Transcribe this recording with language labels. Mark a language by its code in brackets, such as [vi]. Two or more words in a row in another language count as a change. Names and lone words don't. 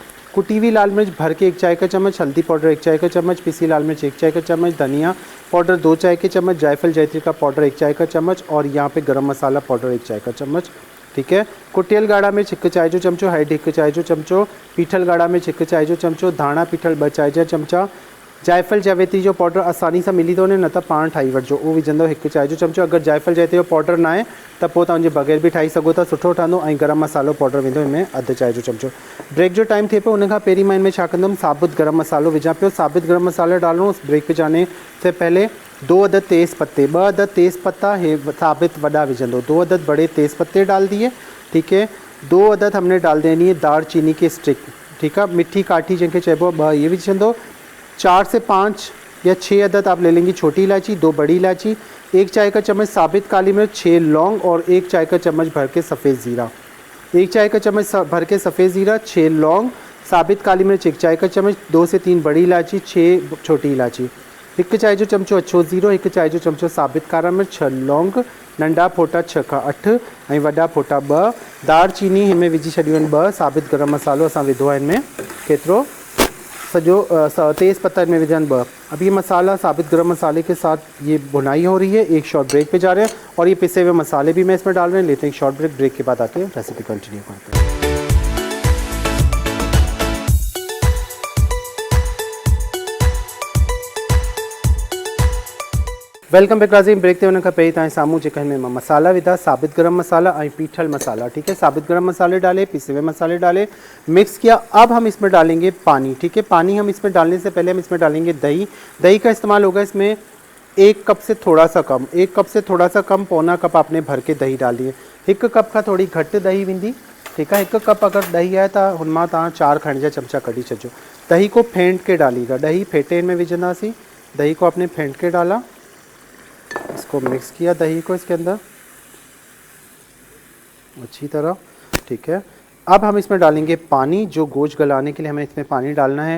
[ur] کٹی ہوئی لال مرچ بھر کے 1 چائے کا چمچ، ہلدی پاؤڈر 1 چائے کا چمچ، پسی لال مرچ 1 چائے کا چمچ، دھنیا پاؤڈر 2 چائے کے چمچ، جائفل جاوتری کا پاؤڈر 1 چائے کا چمچ، اور یہاں پہ گرم مسالہ پاؤڈر 1 چائے کا چمچ، ٹھیک ہے. [sd] कुटियल गाढ़ा मिर्च 1 चाय जो चमचो, हेड 1 चाय जो चमचो, पीठल गाढ़ा मिर्च 1 चाय जो चमचो, धाणा पीठल 2 चाय जा चमचा, जायफल जावित्री जो पाउडर [ur] آسانی سے [sd] मिली तो न त पाण ठाही वठिजो, उहो विझंदो 1 चाय जो चमचो। अगर जायफल जावित्री जो पाउडर ना आहे त पोइ तव्हांजे बग़ैर भी ठाही सघो था, सुठो ठहंदो। ऐं गरम मसालो पाउडर वेंदो हिनमें 1/2 चाय जो चमचो। ब्रेक जो टाइम थिए पियो, उनखां पहिरीं मां इनमें छा कंदुमि, साबुत गरम मसालो विझां पियो। [ur] ثابت گرم مسالہ ڈالوں بریک پہ جانے سے پہلے 2 عدد تیز پتے، 2 عدد تیز پتہ ہے ثابت [sd] वड़ा विझंदो, [ur] 2 عدد بڑے تیز پتے ڈال دیے، ٹھیک ہے. 2 عدد ہم نے ڈال دینی ہے دارچینی کی سٹک، ٹھیک ہے, [sd] मिठी काठी जैसे चइबो 2 ये विझंदो। [ur] 4 سے 5 یا 6 عدد آپ لے لیں گی چھوٹی الائچی، 2 بڑی الائچی، 1 چائے کا چمچ ثابت کالی مرچ، 6 لونگ اور 1 چائے کا چمچ بھر کے سفید زیرہ، 1 چائے کا چمچ بھر کے سفید زیرہ، 6 لونگ، ثابت کالی مرچ 1 چائے کا چمچ، 2 سے 3 بڑی الائچی، 6 چھوٹی الائچی, [sd] 1 चाय जो चमचो अछो ज़ीरो, 1 चाय जो चमचो साबित कारा मिर्च, 6 लौंग, नंढा फोटा 6 खां 8 ऐं वॾा फोटा 2, दालचीनी हिनमें विझी छॾियूं आहिनि 2, साबित गरम मसालो असां विधो आहे हिनमें केतिरो सजो, तेज़ पत्ता इनमें विझन 2। [ur] اب یہ مسالہ ثابت گرم مسالے کے ساتھ یہ بھنائی ہو رہی ہے، ایک [en] short break [ur] پہ جا رہے ہیں، اور یہ پسے ہوئے مسالے بھی میں اس میں ڈال رہے ہیں. لیتے ہیں ایک [en] short break, break [ur] کے بعد آ کے [en] recipe continue [ur] کرتے ہیں. [en] welcome back नाज़रीन। [sd] ब्रेक ते वञण खां पहिरीं तव्हांजे साम्हूं जेका हिन में मसाला विधा, साबित गरम मसाला और पीठल मसाला, ठीक है। [ur] ثابت گرم مسالے ڈالے، پسے ہوئے مسالے ڈالے، مکس کیا. اب ہم اس میں ڈالیں گے پانی، ٹھیک ہے۔ پانی ہم اس میں ڈالنے سے پہلے ہم اس میں ڈالیں گے دہی. دہی کا استعمال ہوگا اس میں 1 کپ سے تھوڑا سا کم، 1 کپ سے تھوڑا سا کم، پونا کپ آپ نے بھر کے دہی ڈال دیے. [sd] 1 कप का थोड़ी घट दही वेंदी, [ur] ٹھیک ہے. [sd] 1 कप अगर दही [ur] ہے تو [sd] हुनमां तव्हां 4 खाइण जा चमचा कढी छॾिजो। [ur] دہی کو پھینٹ کے ڈالیے گا, [sd] दही फेंटे में विझंदासीं। [ur] دہی کو آپ نے پھینٹ کے ڈالا، اس کو مکس کیا دہی کو اس کے اندر اچھی طرح، ٹھیک ہے. اب ہم اس میں ڈالیں گے پانی، جو گوشت گلانے کے لیے ہمیں اس میں پانی ڈالنا ہے.